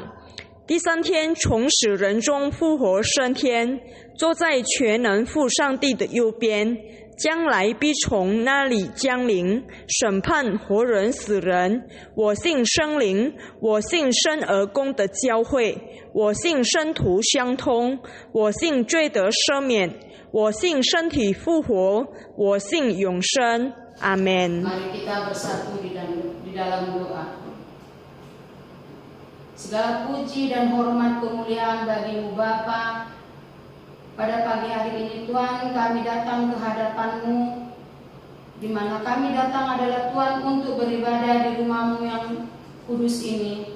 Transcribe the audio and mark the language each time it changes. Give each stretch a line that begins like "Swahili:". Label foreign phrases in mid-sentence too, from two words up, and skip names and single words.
Chinese: 第三天从死人中复活升天，坐在全能父上帝的右边，将来必从那里降临，审判活人死人。我信圣灵，我信生而公的教会，我信圣徒相通，我信罪得赦免，我信身体复活，我信永生。
Indonesian: Amin. Mari kita bersatu di dalam doa. Segala puji dan hormat kemuliaan bagi-Mu Bapa. Pada pagi hari ini Tuhan, kami datang ke hadapan-Mu, di mana kami datang adalah Tuhan untuk beribadah di rumah-Mu yang kudus ini.